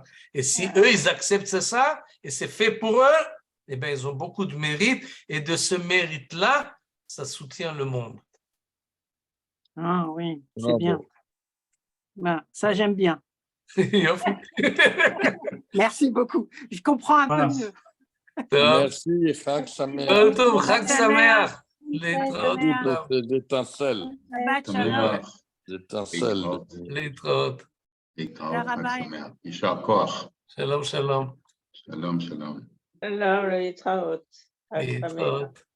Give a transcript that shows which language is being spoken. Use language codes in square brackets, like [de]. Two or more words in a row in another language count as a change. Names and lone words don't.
[fr] Et si eux, ils acceptent ça, et c'est fait pour eux, eh bien, ils ont beaucoup de mérite, et de ce mérite-là, ça soutient le monde. Ah oui, c'est bien. Ben, ça, j'aime bien. Merci beaucoup. Je comprends un peu mieux. Merci, [he] חג שמח. חג שמח. [fr] L'étincelle. L'étincelle. L'étrote. [he] יישר כוח. שלום, שלום. שלום, שלום. שלום, להתראות. חג שמח.